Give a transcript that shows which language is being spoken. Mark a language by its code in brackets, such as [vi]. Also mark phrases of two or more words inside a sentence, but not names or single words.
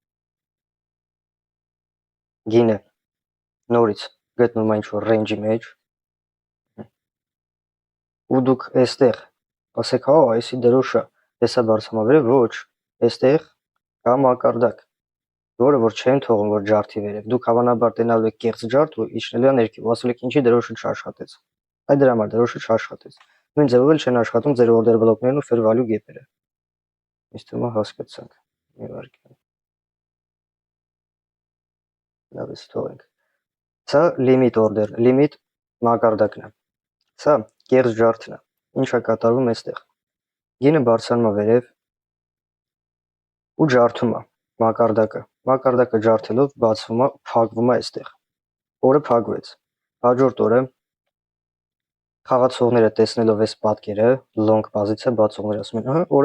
[hy] գինը նորից գտնվում է ինչ-որ range-ի մեջ, ու դուք այստեղ ասեք, հա, այսի դրոշը տեսա բարձրանում է վերև, ոչ, այստեղ կա մակարդակ, որը որ չեն թողում, որ ջարդի վերև, դուք հավանաբար տենալու եք կեղծ ջարդ ու իջնելու է ներքև, ու ասել եք ինչի դրոշը չաշխատեց, այդ դրա համար դրոշը չաշխատեց, նույն ձևով էլ չեն աշխատում ձեր order բլոկներն ու [en] fair value gap- [hy] երը, ինձ թվում է հասկացանք, մի վարքյան, լավ էս թողենք, սա [en] limit order, [hy] limit մակարդակն է, սա կեղծ ջարդն է, ինչ է կատարվում այստեղ, գինը բարձրանում է վերև ու ջարդում է մակարդակը ջարդելով բացվում է, փակվում է այստեղ, օրը փակվեց, հաջորդ օրը խաղացողները տեսնելով այս պատկերը, long պոզիցիա բացողները ասում են, ահա, օրը